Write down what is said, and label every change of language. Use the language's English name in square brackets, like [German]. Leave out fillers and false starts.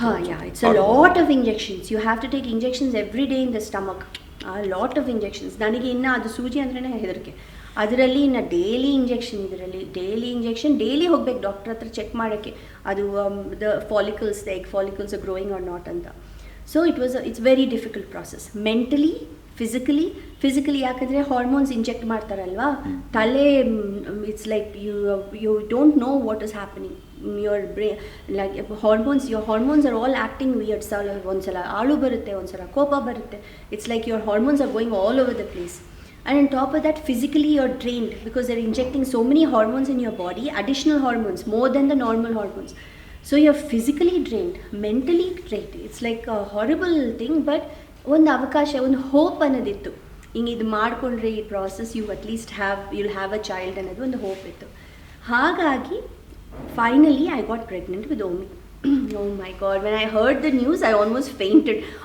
[English] yeah, it's a lot of injections. You have to take injections every day in the stomach. A lot of injections. [Kannada] ನನಗೆ ಇನ್ನು ಅದು ಸೂಜಿ ಅಂದ್ರೇ ಹೆದರಿಕೆ. ಅದರಲ್ಲಿ ಇನ್ನು ಡೈಲಿ ಇಂಜೆಕ್ಷನ್, ಡೈಲಿ ಹೋಗ್ಬೇಕು ಡಾಕ್ಟರ್ ಹತ್ರ ಚೆಕ್ ಮಾಡೋಕ್ಕೆ ಅದು [English] the follicles, the egg follicles are growing or not [Kannada] ಅಂತ. [English] So it's very difficult process. Mentally, physically [Kannada] ಯಾಕಂದರೆ ಹಾರ್ಮೋನ್ಸ್ ಇಂಜೆಕ್ಟ್ ಮಾಡ್ತಾರಲ್ವಾ, ತಲೆ [English] It's like you don't know what is happening. your brain, like your hormones are all acting weird. [Kannada] ಒಂದ್ಸಲ ಆಳು ಬರುತ್ತೆ, ಒಂದ್ಸಲ ಕೋಪ ಬರುತ್ತೆ. [English] It's like your hormones are going all over the place. And on top of that, physically you're drained because they're injecting so many hormones in your body, additional hormones, more than the normal hormones. So you're physically drained, mentally drained. It's like a horrible thing, but [Kannada] ಒಂದು ಅವಕಾಶ, ಒಂದು hope ಅನ್ನೋದಿತ್ತು. ಹಿಂಗೆ ಇದು ಮಾಡಿಕೊಂಡ್ರೆ ಈ process [English] you'll have a child [Kannada] ಅನ್ನೋದು ಒಂದು hope ಇತ್ತು. ಹಾಗಾಗಿ [English] finally I got pregnant with Omi. Oh my god, when I heard the news I almost fainted.